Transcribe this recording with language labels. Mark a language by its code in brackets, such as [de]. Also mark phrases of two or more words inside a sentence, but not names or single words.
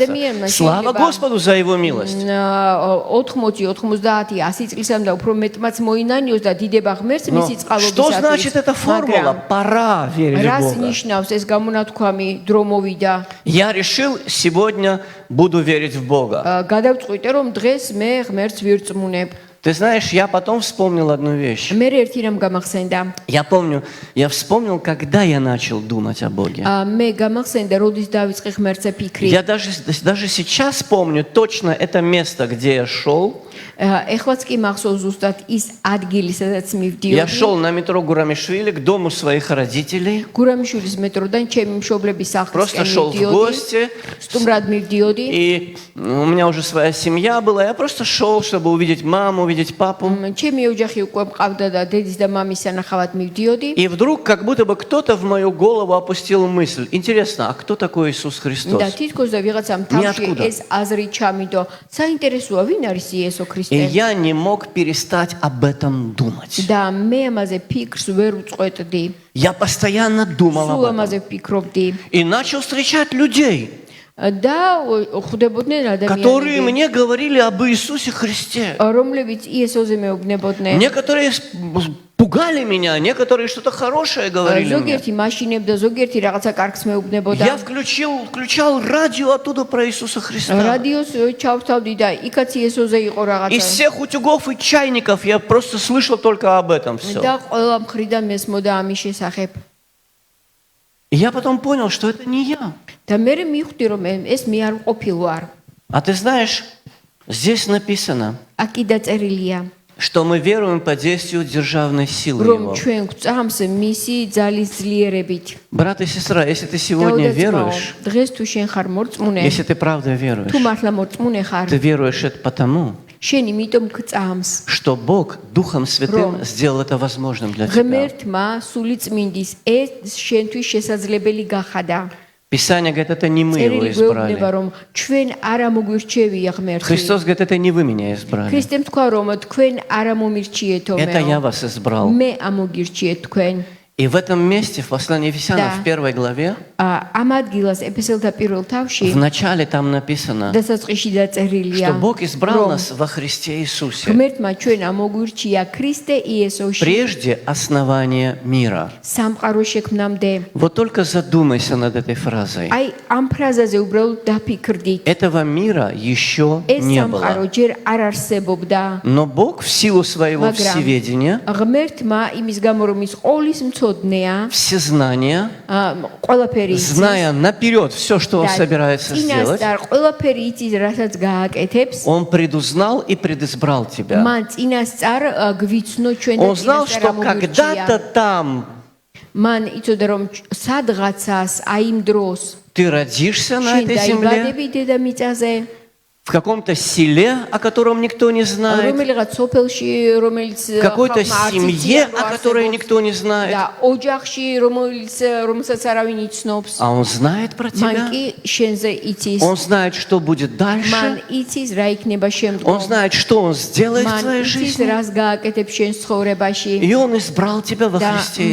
[ru] Слава Господу за Его милость. [ka] 80, 90, 100 წლისამ და უფრო მეტმაც მოინანიოს და დიდება ღმერთს Но მისი წყალობისათვის. [ru] что значит эта формула? Пора верить в [ka] რას [ru] Бога. [ka] ნიშნავს ეს გამონათქვამი დრო მოვიდა? [ru] Я решил, сегодня буду верить в Бога. [ka] გადავწყვიტე რომ დღეს მე ღმერთს ვირწმუნებ. [ru] Ты знаешь, я потом вспомнил одну вещь. [ka] მე ერთი რამ გამახსენდა. [ru] Я помню, я вспомнил, когда я начал думать о Боге. [ka] მე გამახსენდა როდის დავიწყე ღმერთზე ფიქრი. [ru] Я даже сейчас помню точно это место, где я шел. [ka] ეხლაც კი მახსოვს ზუსტად ის ადგილი, სადაც [ru] Я [ka] მივდიოდი. [ru] шел на метро Гурамишвили к дому своих родителей. [ka] გურამიშვილის მეტროდან ჩემი მშობლების [ru] Просто [ka] სახლისკენ [ru] шел в [ka] მივდიოდი. [ru] гости. [ka] სტუმრად მივდიოდი. [ru] И у меня уже своя семья была. Я просто шел, чтобы увидеть маму, увидеть папу. ჩემი ოჯახი უკვე მყავდა და დედის და მამის სანახავად მივდიოდი. И вдруг как будто бы кто-то в мою голову опустил мысль. Интересно, а кто такой Иисус [ka] და [ru] Христос? [ka] თითქოს და ვიღაცამ თავში ниоткуда. ეს აზრი ჩამიდო. საინტერესოა, ვინ არის იესო [ru] И [ka] ქრისტე? [ru] я не мог перестать об этом думать. [ka] და მე ამაზე ფიქრს ვერ უწყვეტდი. [ru] Я постоянно думал სულ об этом. [ka] ამაზე ვფიქრობდი. [ru] И начал встречать людей, [ka] და ხვდებოდნენ [ru] которые [ka] ადამიანები, [ru] мне говорили об Иисусе Христе. [ka] რომლებიც იესოზე მეუბნებოდნენ. [ru] Некоторые пугали меня, некоторые что-то хорошее говорили мне. [ka] ზოგიერთი მაშინებდა, ზოგიერთი რაღაცა კარგს მეუბნებოდა. [ru] Я включал радио оттуда про Иисуса Христа. [ka] რადიოს ჩავთავდი და იქაც იესოზე იყო [ru] Из [ka] რაღაცა. [ru] всех утюгов и чайников я просто слышал только об этом все. [ka] და ყველა მხრიდან მესმოდა ამის შესახებ. [ru] И я потом понял, что это не я. [ka] და მე მივხვდი რომ ეს მე არ ყოფილ ვარ. [ru] А ты знаешь, здесь написано, [ka] აქ დაწერილია [ru] что мы веруем по действию державной силы [ka] რომ [ru] Его. [ka] ჩვენ გვწამს მისი ძალის ძლიერებით. [ru] Брат и сестра, если ты сегодня веруешь, [ka] დღეს თუ შენ ხარ მორწმუნე, [ru] если ты правда веруешь, [ka] თუ მართლა морწმუნე ხარ, [ru] ты веруешь это потому, [ka] შენ იმიტომ გწამს. [ru] что Бог Духом Святым сделал это возможным для тебя. [ka] ღმერთმა სული წმინდის ეს შენთვის შესაძლებელი გახადა. [ru] Писание говорит, это не мы его [ka] წერილი გვეუბნება [ru] избрали. [ka] რომ ჩვენ არ ამოგვირჩევია ღმერთი. [ru] Христос говорит, это не вы меня избрали. [ka] ქრისტემ თქვა რომ თქვენ არ ამომირჩიეთო [ru] Это я [ka] მეო. [ru] вас избрал. [ka] მე ამოგირჩიეთ თქვენ. [ru] И в этом месте, в послании Ефесянам, Да. в 1 главе, [ka] ამ ადგილას ეფესელთა პირველ თავში [ru] в начале там написано, [ka] დასაწყისში დაწერილია [ru] что Бог избрал რომ нас во Христе Иисусе [ka] ღმერთმა ჩვენ ამოგვირჩია ქრისტე იესოში [ru] прежде основания мира. [ka] სამყარო შექმნამდე. [ru] Вот только задумайся над этой фразой. [ka] აი ამ ფრაზაზე უბრალოდ დაფიქრდით. [ru] Этого мира еще [ka] ეს [ru] не [ka] სამყარო [ru] было. [ka] ჯერ არ არსებობდა. [ru] Но Бог в силу своего [ka] მაგრამ [ru] всеведения, [ka] ღმერთმა იმის გამო რომ ის ყოვლის მცოდნეა [ru] всезнания, [ka] ყველაფერი [ru] зная наперед все, что Он собирается сделать, [ka] წინასწარ ყველაფერი იცის რასაც გააკეთებს. [ru] Он предузнал и предизбрал тебя. [ka] მან წინასწარ გვიცნო ჩვენ და [ru] Он знал, [ka] წინასწარ [ru] что когда-то [ka] ამოგვირჩია. [ru] там [ka] მან იცოდა რომ სადღაცას აი იმ დროს [ru] ты родишься на შენ этой земле, [ka] დაიბადები დედამიწაზე, [ru] в каком-то селе, о котором никто не знает, [ka] რომელიღაც სოფელში, რომელიც [ru] в какой-то [ka] ხალხმა არ [ru] семье, [ka] იციან, რომ [ru] о которой [ka] არსებობს, [ru] никто не знает. [ka] და ოჯახში, რომელსაც არავინ იცნობს. [ru] А Он знает про [ka] მან [ru] тебя. [ka] კი შენზე იცის. [ru] Он знает, что будет [ka] მან [ru] дальше. [ka] იცის რა იქნება [ru] Он [ka] შემდგომ. [ru] знает, что Он сделает в [ka] მან [ru] твоей [ka] იცის [ru] жизни. [ka] რას გააკეთებს შენ ცხოვრებაში. [ru] И Он избрал тебя во [ka] და [ru] Христе